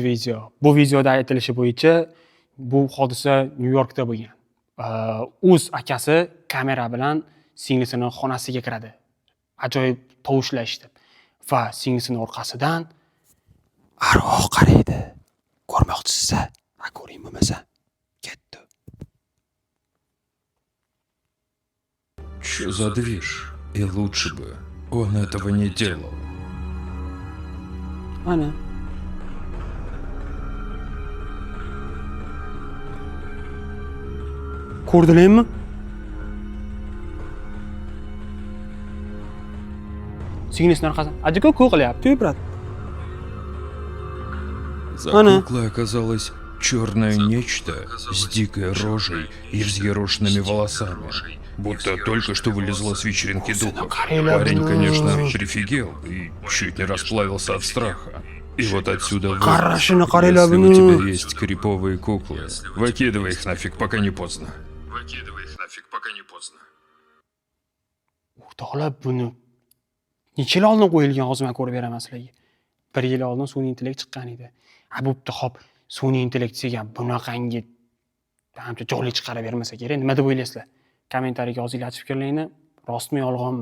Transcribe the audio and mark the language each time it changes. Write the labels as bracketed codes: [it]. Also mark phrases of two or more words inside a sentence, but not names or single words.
[uz] Bu videoda aytilishicha bo'yicha bu hodisa Nyu-Yorkda bo'lgan. o'z akasi kamera bilan singlisini xonasiga kiradi. Ajoyib tovushlar eshitib va singlisini orqasidan arvoh qaraydi. Ko'rmoqchisiz-a? Ko'ring bo'lmasa. Ketdi. [ru] Что за движ? И лучше бы он этого не делал. [uz] Ana. Ko'rdilarmi? Singlisini orqasidan ajiko qilyapti, brat. [ru] За [uz] Ана. [ru] куклой оказалось черное нечто с дикой рожей и взъерошенными волосами. Будто только что вылезла с вечеринки духов. Парень, конечно, прифигел и чуть не расплавился от страха. И вот отсюда вывод. [uz] Qarashini [ru] Если [uz] qaranglar [ru] у [uz] buni. [ru] тебя есть криповые куклы, выкидывай их нафиг, пока не поздно. Выкидывай их нафиг, пока не поздно. [uz] O'rtoqlar buni necha yil oldin qo'yilgan hozir men ko'rib beraman sizlarga. 1 yil oldin sun'iy intellekt chiqqan edi. Bo'pti, xo'p, sun'iy intellekt degan bunaqangi ancha joli chiqarib bermasa kerak. Nima deb o'ylaysizlar? Kommentariyga yozinglar fikrlaringni, rostmi yolg'onmi?